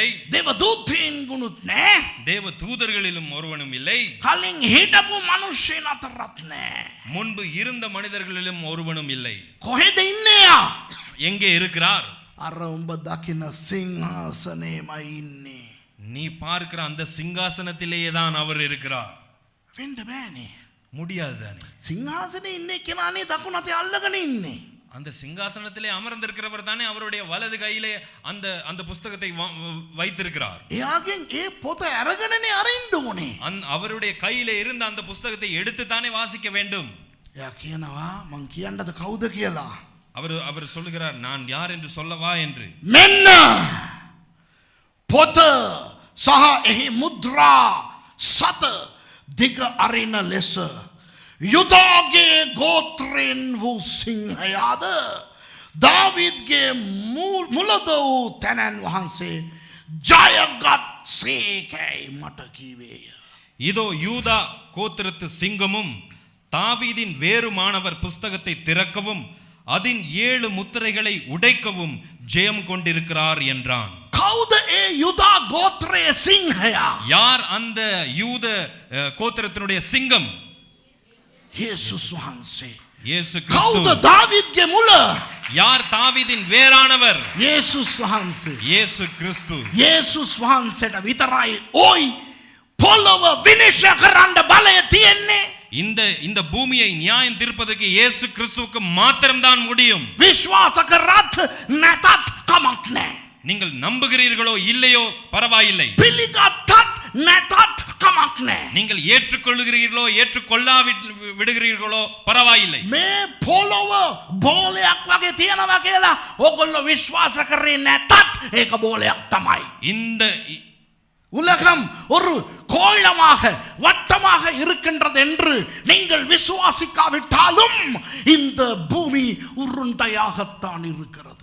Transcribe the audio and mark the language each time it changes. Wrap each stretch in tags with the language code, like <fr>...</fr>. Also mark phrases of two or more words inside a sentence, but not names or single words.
<si>දේවදූතයන්ගෙනුත් නැහැ.</si> <ta>தேவ தூதர்களிலும் ஒருவனும் இல்லை.</ta> <si>කලින් හිටපු මිනිස්සුන් අතරත් නැහැ.</si> <ta>முன்பு இருந்த மனிதர்களிலும் ஒருவனும் இல்லை.</ta> <si>කොහෙද ඉන්නේ?</si> <ta>எங்கே இருக்கிறார்?</ta> <si>අර උඹ දකින සිංහාසනේමයි ඉන්නේ.</si> <ta>நீ பார்க்கிற அந்த சிங்காசனத்திலேயே தான் அவர் இருக்கிறார்.</ta> <si>වෙන්න බෑනේ.</si> <ta>முடியாது தானே.</ta> <si>සිංහාසනේ ඉන්නේ කෙනානේ දකුණතේ අල්ලගෙන ඉන්නේ.</si> <ta>அந்த சிங்காசனத்திலே அமர்ந்திருக்கிறவர் தானே அவருடைய வலது கையிலே அந்த அந்த புஸ்தகத்தை வைத்திருக்கிறார்.</ta> <si>එයාගෙන් ඒ පොත අරගෙනනේ අරින්න ඕනේ.</si> <ta>அவருடைய கையிலே இருந்த அந்த புஸ்தகத்தை எடுத்து தானே வாசிக்க வேண்டும்.</ta> <si>එයා කියනවා මං කියන්නද කවුද කියලා.</si> <ta>அவர் சொல்லுகிறார் நான் யார் என்று சொல்லவா என்று.</ta> <si>මෙන්න පොත සහ එහි මුද්‍රා සත දිග අරින ලෙස යුදාගේ ගෝත්‍රයෙන් වූ සිංහයාද දාවිද්ගේ මුලද වූ තැනැන් වහන්සේ ජයගත් සේකැයි මට කීවේය.</si> <ta>இதோ யூதா கோத்திரத்து சிங்கமும் தாவீதின் வேறுமானவர் புஸ்தகத்தை திறக்கவும் அதன் 7 முத்திரைகளை உடைக்கவும் ஜெயம் கொண்டிருக்கிறார் என்றான்.</ta> <si>කවුද ඒ යුදා ගෝත්‍රයේ සිංහයා?</si> <ta>யார் அந்த யூத கோத்திரத்தினுடைய சிங்கம்?</ta> <si>යේසුස් වහන්සේ.</si> <ta>இயேசு</ta> <si>කවුද</si> <ta>கிறிஸ்து.</ta> <si>දාවිද්ගේ මුල?</si> <ta>யார் தாவீதின் வேறானவர்?</ta> <si>යේසුස් වහන්සේ.</si> <ta>இயேசு கிறிஸ்து.</ta> <si>යේසුස් වහන්සේට විතරයි ওই පොළව විනිශ්චය කරන්න බලය තියෙන්නේ.</si> <ta>இந்த பூமியை நியாயம் தீர்ப்பதற்கு இயேசு கிறிஸ்துவுக்கு மாத்திரம்தான் முடியும்.</ta> <si>විශ්වාස කරත් නැතත් කමක් නැහැ.</si> <ta>நீங்கள் நம்புகிறீர்களோ இல்லையோ பரவாயில்லை.</ta> <si>පිළිගත්තත් නැතත් කමක් නැහැ.</si> <ta>நீங்கள் ஏற்றுக்கொள்கிறீர்களோ விடுகிறீர்களோ பரவாயில்லை.</ta> <si>මේ පොළව බෝලයක් වගේ තියෙනවා කියලා ඕගොල්ලෝ විශ්වාස කරේ නැතත් ඒක බෝලයක් තමයි.</si> <ta>இந்த உலகம் ஒரு கோளமாக வட்டமாக இருக்கின்றது என்று நீங்கள் விசுவாசிக்காவிட்டாலும் இந்த பூமி உருண்டையாகத்தான் இருக்கிறது.</ta>